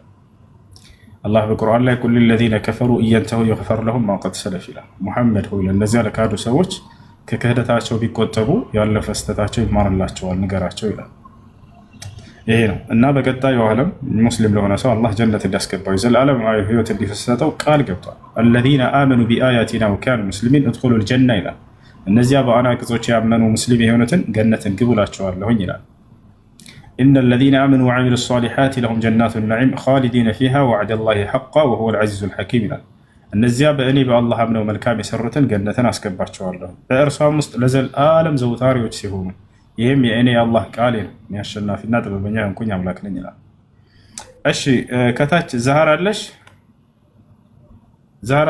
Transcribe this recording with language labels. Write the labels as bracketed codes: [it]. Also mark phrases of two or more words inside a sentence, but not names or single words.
[am] አላህ በቁርአን ላይ [ar] قل للذين كفروا إن ينتهوا يغفر لهم ما قد سلف [am] ይላል። ሙሐመድ ሆይ ለእነዚያ ለካዱ ሰዎች ከክህደታቸው ቢቆጠቡ ያለፈ ስህተታቸው ይማርላቸዋል ንገራቸው ይላል። ይሄ ነው እና በቀጣዩ ዓለም ሙስሊም ለሆነ ሰው አላህ ጀነት እንዲያስገባው የዘላለማዊ ህይወት እንዲሰጠው ቃል ገብቷል። [ar] الذين آمنوا بآياتنا وكانوا مسلمين ادخلوا الجنة [am] ይላል። እነዚያ በአናቅጾች ያመኑ ሙስሊም የሆኑትን ገነትን ግቡላቸዋለሁኝ ይላል። [ar] إن الذين آمنوا وعملوا الصالحات لهم جنات النعيم خالدين فيها وعد الله حقا وهو العزيز الحكيم [am] ይላል። እነዚያ በእኔ በአላህ አምነው መልካም የሰሩትን ገነትን አስገባቸዋለሁ በእርሷም ውስጥ ለዘላለም ዘውታሪዎች ሲሆኑ ይህም የእኔ የአላህ ቃል ነው የሚያሸናፊና ጥበበኛ የሆንኩኝ አምላክ ነኝ ይላል። እሺ ከታች ዛህራ አለሽ? ዛህራ